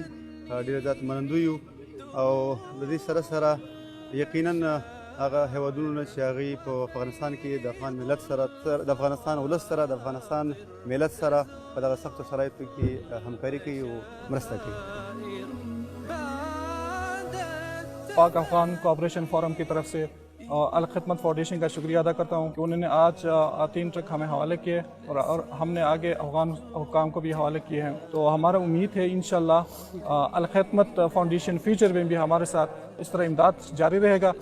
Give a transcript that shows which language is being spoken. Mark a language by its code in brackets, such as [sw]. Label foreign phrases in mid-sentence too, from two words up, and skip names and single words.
[ps] ډېر زیات منندوی یو او د دې سره سره یقینا هغه هیوادونو نه چې هغوی په افغانستان کې د افغان ملت سره د افغانستان ولس سره د افغانستان ملت سره په دغه سختو شرایطو کې همکاري کوي او مرسته کوي. [ur] پاک افغان کوآپریشن فورم کی طرف سے الخدمت فاؤنڈیشن کا شکریہ ادا کرتا ہوں کہ انہوں نے آج 3 ٹرک ہمیں حوالے کیے اور ہم نے آگے افغان حکام کو بھی حوالے کیے ہیں. تو ہمارا امید ہے انشاءاللہ الخدمت فاؤنڈیشن فیوچر میں بھی ہمارے ساتھ اس طرح امداد جاری رہے گا.